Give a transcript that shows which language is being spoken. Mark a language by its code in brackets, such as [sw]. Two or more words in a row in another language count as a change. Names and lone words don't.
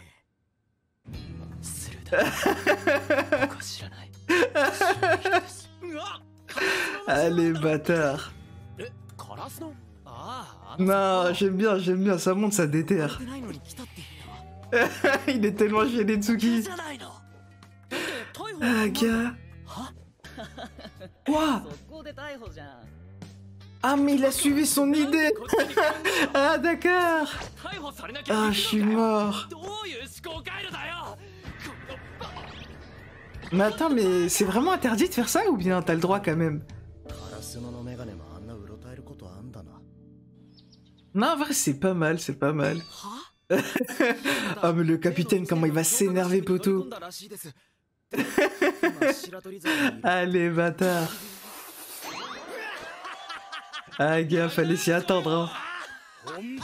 [fr] Hein. Allez, bâtard. Non, j'aime bien, ça monte, ça déterre. Il est tellement gêné, Tsuki. Ah, gars. Quoi? [ja] 速攻で逮捕じゃん。 [fr] Ah, mais il a suivi son idée. Ah, d'accord. Ah, je suis mort. Mais attends, mais c'est vraiment interdit de faire ça ou bien t'as le droit quand même? [ja] カラスノのメガネもあんなうろたえることあんだな [fr] Non, en vrai, c'est pas mal, c'est pas mal. Oh mais le capitaine, comment il va s'énerver, poteau. Allez, bâtard. Ah gars, fallait s'y attendre, hein.